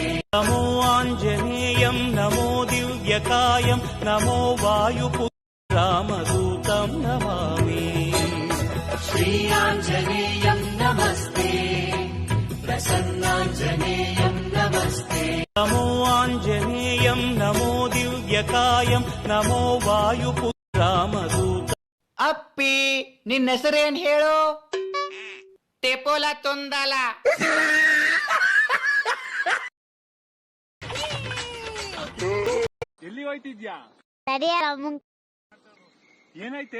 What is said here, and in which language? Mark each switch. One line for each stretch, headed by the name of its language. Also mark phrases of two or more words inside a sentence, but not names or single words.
Sanskrit: नमो आञ्जनेयं नमो दिव्यकायं नमो वायुपुत्रं रामदूतं नमामि श्रीयाञ्जनेयं नमस्ते प्रसन्नाञ्जनेयं नमस्ते नमो आञ्जनेयं नमो दिव्यकायं नमो वायुपुत्रं रामदूतं
Kannada: ಅಪ್ಪಿ ನಿನ್ನ ಹೆಸರೇನ್ ಹೇಳು? ಟೆಪೋಲ ತೊಂದಲ. ಎಲ್ಲಿ ಹೋಯ್ತಿದ್ಯಾ? ಏನೈತೆ?